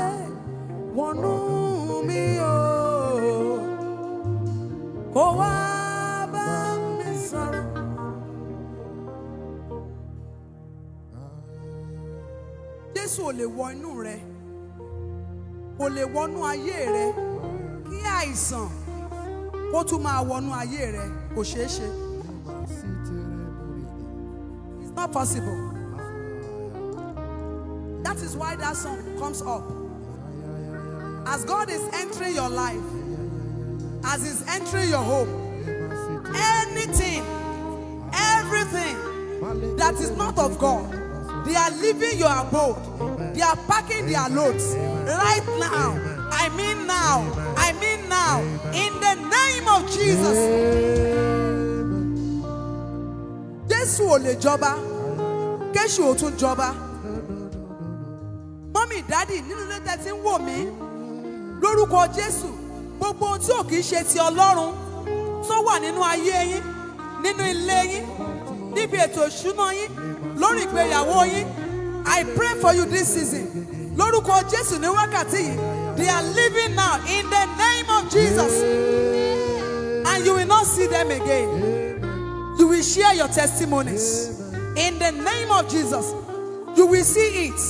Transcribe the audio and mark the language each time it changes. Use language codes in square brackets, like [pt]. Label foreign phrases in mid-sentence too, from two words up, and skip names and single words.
[yo] Wọnú mi o. Ó wá bá mi sọ̀rọ̀. Jésù ò lè wọ inú rẹ. Kò lè wọnú ayé rẹ. Kí àìsàn kó tún máa wọnú ayé rẹ. Kò ṣeé ṣe. [en] It's not possible. That is why that song comes up. As God is entering your life, as He's entering your home, anything, everything that is not of God, they are leaving your abode. They are packing their loads right now. I mean now. I mean now. In the name of Jesus. [yo] Jésù ò lè jọba. Kéṣù ò tún jọba. Mọ́mì, dádì, nínú ilé tẹ́ tí ń wò mí. Lórúkọ Jésù, gbogbo ohun tí ò kìí ṣe ti Ọlọ́run tó wà nínú ayé yín, nínú ilé yín, níbi ètò ìṣúná yín, lórí ìgbéyàwó yín. [en] I pray for you this season. [yo] Lórúkọ Jésù ní wákàtí yìí. [en] They are living now in the name of Jesus. And you will not see them again. You will share your testimonies. In the name of Jesus. You will see it.